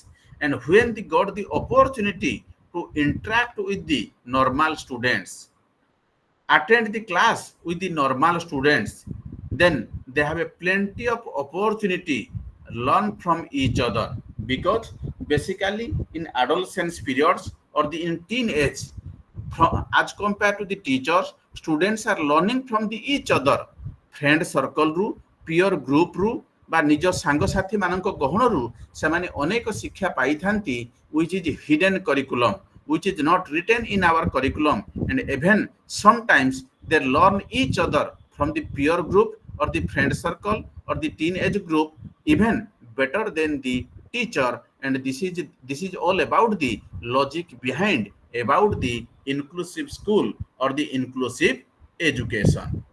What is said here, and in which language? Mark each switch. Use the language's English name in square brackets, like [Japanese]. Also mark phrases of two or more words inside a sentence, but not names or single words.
[English] And when they got the opportunity to interact with the normal students, attend the class with the normal students, then they have a plenty of opportunity learn from each other, because basically in adolescence periods or the in teenage, as compared to the teachers, students are learning from the each other, friend circle ରୁ, peer group ରୁ [Odia] ବା ନିଜ ସାଙ୍ଗସାଥି ମାନଙ୍କ ଗହଣରୁ ସେମାନେ ଅନେକ ଶିକ୍ଷା ପାଇଥାନ୍ତି, [English] which is hidden curriculum, which is not written in our curriculum, and even sometimes they learn each other from the peer group or the friend circle or the teenage group even better than the teacher. And this is all about the logic behind about the inclusive school or the inclusive education.